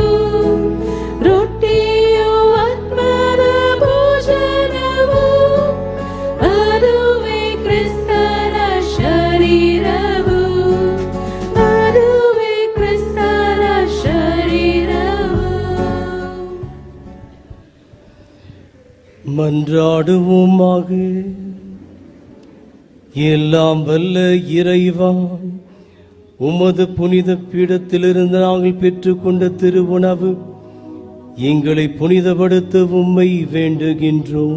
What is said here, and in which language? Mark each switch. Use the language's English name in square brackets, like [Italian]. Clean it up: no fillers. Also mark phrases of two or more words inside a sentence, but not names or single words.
[Kannada] ರೊಟ್ಟಿಯು ಆತ್ಮದ ಭೋಜನವು, ಅದುವೇ ಕ್ರಿಸ್ತರ ಶರೀರವು. ಅದುವೇ ಕ್ರಿಸ್ತರ ಶರೀರವು. [Tamil] மன்றாடுவோமாக. எல்லாம் வல்ல இறைவா, உமது புனித பீடத்திலிருந்து நாங்கள் பெற்றுக்கொண்ட திருவுணவு எங்களை புனிதப்படுத்த உம்மை வேண்டுகின்றோம்.